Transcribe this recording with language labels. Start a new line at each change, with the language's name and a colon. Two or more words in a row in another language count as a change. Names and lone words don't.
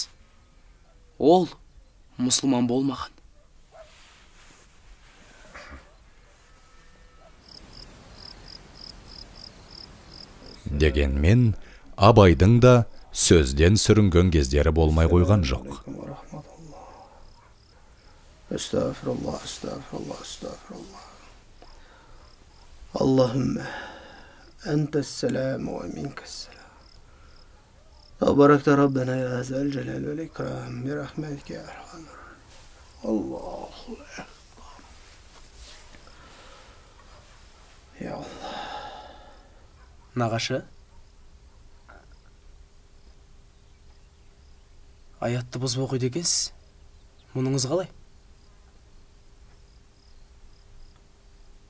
Kazakh: Ол мұсылман болмаған. Дегенмен, Абайдың да сөзден сүрінген кездері болмай қойған жоқ.
Arabic: أستغفر الله، أستغفر الله، أستغفر الله. اللهم أنت السلام ومنك السلام. تباركت ربنا يا ذا الجلال والإكرام برحمتك يا أرحم. الله أكبر. يا الله.
Kazakh: Nағашы, аятты бұзып оқиды екенсіз. Мұныңыз қалай?